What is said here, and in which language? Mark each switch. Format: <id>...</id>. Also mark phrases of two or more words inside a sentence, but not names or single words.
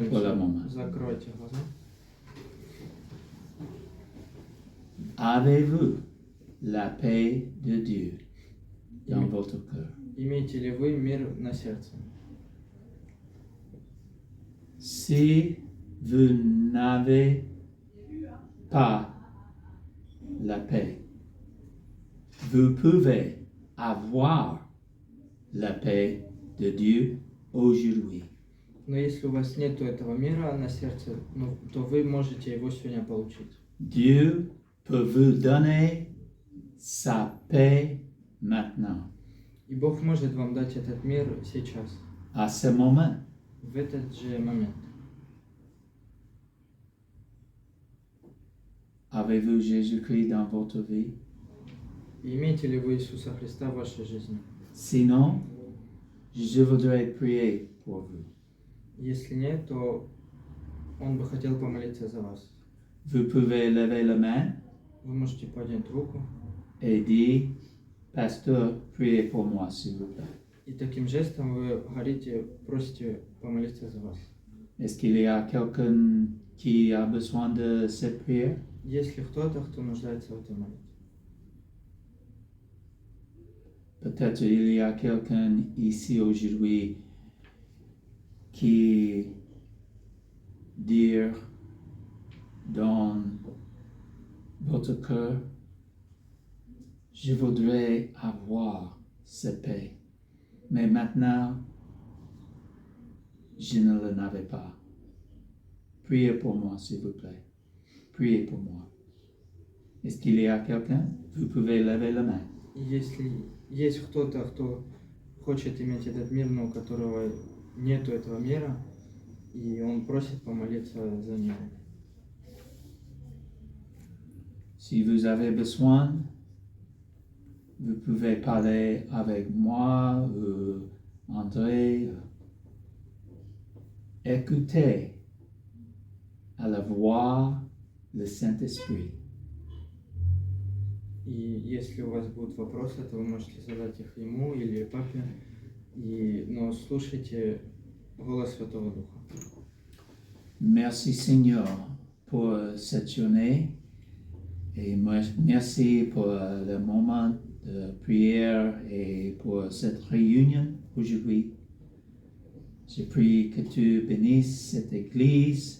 <ru>Помолимся.</ru> <fr>moment.</fr> <ru>Закройте глаза.</ru> <fr>Avez-vous la paix de Dieu dans votre cœur?</fr> <ru>Имеете ли вы мир на сердце?</ru> <fr>Si vous n'avez pas la paix, vous pouvez avoir la paix de Dieu aujourd'hui.</fr> <ru>Но если у вас нет этого мира на сердце, то вы можете его сегодня получить.</ru> <fr>Dieu pour vous donner sa paix maintenant,</fr> <ru>И Бог может вам дать этот мир сейчас,</ru> <fr>à ce moment.</fr> <ru>в этот же момент.</ru> <fr>Avez-vous Jésus-Christ dans votre vie?</fr> <ru>И имеете ли вы Иисуса Христа в вашей жизни?</ru> <fr>Sinon, je voudrais prier pour vous.</fr> <ru>Если нет, то Он бы хотел помолиться за вас.</ru> <fr>Vous pouvez lever la main</fr> <ru>Вы можете поднять руку</ru> <fr>et dire, Pasteur, priez pour moi, s'il vous plaît.</fr> <ru>и таким жестом вы говорите, просите помолиться за вас.</ru> <fr>Est-ce qu'il y a quelqu'un qui a besoin de cette prière?</fr> <ru>Есть ли кто-то, кто нуждается в этой молитве?</ru> <fr>Peut-être il y a quelqu'un ici aujourd'hui qui dit dans votre cœur, je voudrais avoir cette paix, mais maintenant, je ne l'en avais pas. Priez pour moi, s'il vous plaît. Priez pour moi. Est-ce qu'il y a quelqu'un? Vous pouvez lever la main.</fr> <ru>И если есть кто-то, кто хочет иметь этот мир, но у которого нету этого мира, и он просит помолиться за него.</ru> <fr>Si vous avez besoin, vous pouvez parler avec moi ou André. Écoutez à la voix le Saint-Esprit.</fr> <ru>И если у вас будут вопросы, то вы можете задать их ему или папе, но слушайте голос Святого Духа.</ru> <fr>Merci Seigneur pour cette journée et merci pour le moment de prière et pour cette réunion aujourd'hui. Je prie que tu bénisses cette église.</fr>